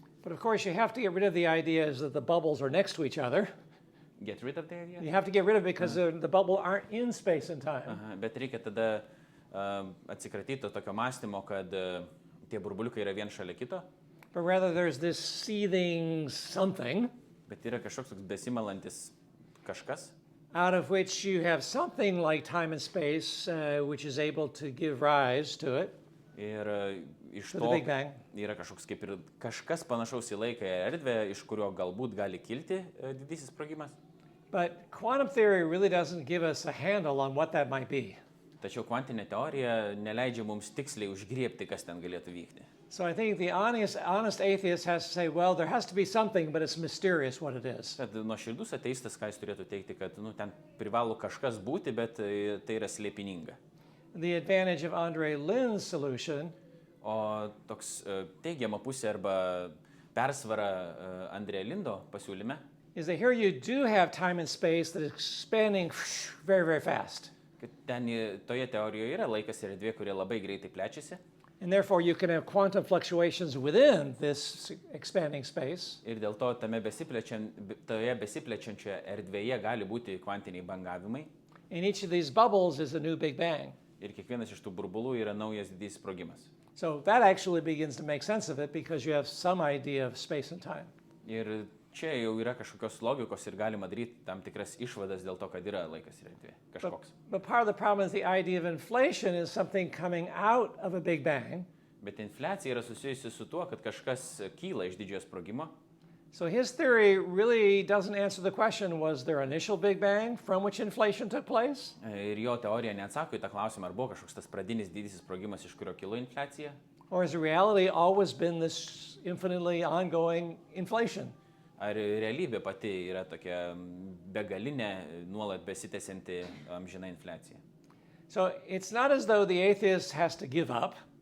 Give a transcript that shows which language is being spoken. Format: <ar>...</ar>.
<en>But of course, you have to get rid of the ideas that the bubbles are next to each other. Get rid of the idea? You have to get rid of it because the bubble aren't in space and time.</en> <lt>Bet reikia tada atsikratyti tokio mąstymo, kad tie burbuliukai yra vien šalia kito.</lt> <en>But rather there's this seething something.</en> <lt>Bet yra kažkoks besimalantis kažkas.</lt> <en>Out of which you have something like time and space, which is able to give rise to it.</en> <lt>Ir iš</lt> <en>To to the Big Bang.</en> <lt>yra kaip ir kažkas panašaus į laiką ir erdvę, iš kurio galbūt gali kilti didysis sprogimas.</lt> <en>But quantum theory really doesn't give us a handle on what that might be.</en> <lt>Tačiau kvantinė teorija neleidžia mums tiksliai užgriebti, kas ten galėtų vykti.</lt> <en>So I think the honest atheist has to say, well, there has to be something, but it's mysterious what it is.</en> <lt>Tad nuoširdus ateistas, ką jis turėtų teikti, kad ten privalo kažkas būti, bet tai yra slėpininga.</lt> <en>The advantage of Andre Lin's solution</en> <lt>O toks teigiama pusė arba persvara Andrė Lindo pasiūlyme,</lt> <en>is that here you do have time and space that is expanding very, very fast.</en> <lt>kad ten toje teorijoje yra laikas ir erdvė, kurie labai greitai plečiasi.</lt> <en>And therefore you can have quantum fluctuations within this expanding space.</en> <lt>Ir dėl to toje besiplečiančioje erdvėje gali būti kvantiniai bangavimai.</lt> <en>And each of these bubbles is a new Big Bang.</en> <lt>Ir kiekvienas iš tų burbulų yra naujas didysis sprogimas.</lt> <en>So that actually begins to make sense of it because you have some idea of space and time.</en> <lt>Ir čia jau yra kažkokios logikos ir galima daryti tam tikras išvadas dėl to, kad yra laikas ir erdvė. Kažkoks.</lt> <en>But part of the problem is the idea of inflation is something coming out of a Big Bang.</en> <lt>Bet infliacija yra susijusi su tuo, kad kažkas kyla iš didžiojo sprogimo.</lt> <en>So his theory really doesn't answer the question, was there an initial Big Bang from which inflation took place?</en> <lt>Ir jo teorija neatsako į tą klausimą, ar buvo kažkoks tas pradinis didysis sprogimas, iš kurio kilo infliacija.</lt> <en>Or has reality always been this infinitely ongoing inflation?</en> <lt>Ar realybė pati yra tokia begalinė, nuolat besitęsianti amžina infliacija.</lt> <en>So it's not as though the atheist has to give up,</en>